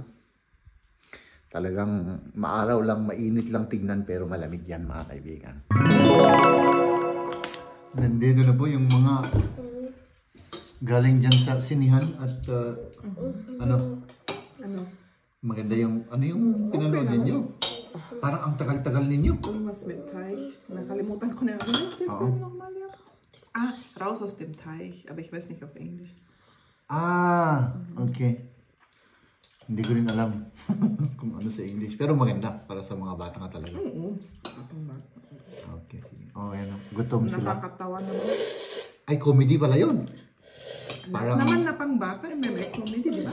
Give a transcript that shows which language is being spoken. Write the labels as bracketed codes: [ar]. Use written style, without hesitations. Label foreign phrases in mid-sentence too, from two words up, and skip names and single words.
[tl] Talagang maaraw lang, mainit lang tignan, pero malamig yan mga kaibigan. Nandito na po yung mga galing dyan sa sinihan at maganda yung pinanood ninyo. Parang ang tagal-tagal ninyo. Irgendwas mit Teich. Nakalimutan ko na. [de] Wie heißt der Film nochmal, ja? Raus aus dem Teich. Aber ich weiß nicht auf Englisch. Okay. [tl] Hindi ko rin alam kung ano sa English. Pero maganda para sa mga bata nga talaga. Oo. Okay, sige. Ayan. Gutom sila. Nakakatawa naman. Ay, comedy pala yun. Parang naman na pang bata, may comedy, di ba?